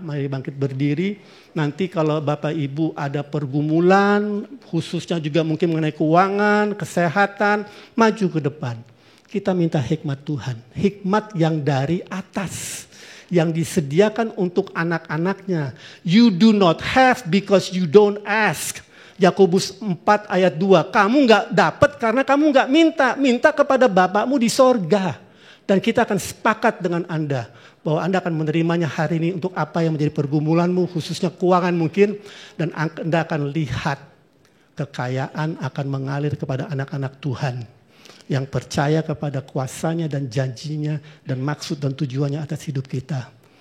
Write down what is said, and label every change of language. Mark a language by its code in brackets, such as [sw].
[id] Mari bangkit berdiri. Nanti kalau Bapak Ibu ada pergumulan, khususnya juga mungkin mengenai keuangan, kesehatan, maju ke depan. Kita minta hikmat Tuhan, hikmat yang dari atas, yang disediakan untuk anak-anaknya. [en] You do not have because you don't ask. [id] Yakobus 4 ayat 2, kamu nggak dapat karena kamu nggak minta. Minta kepada Bapakmu di sorga. Dan kita akan sepakat dengan Anda bahwa Anda akan menerimanya hari ini untuk apa yang menjadi pergumulanmu, khususnya keuangan mungkin. Dan Anda akan lihat kekayaan akan mengalir kepada anak-anak Tuhan yang percaya kepada kuasanya dan janjinya dan maksud dan tujuannya atas hidup kita.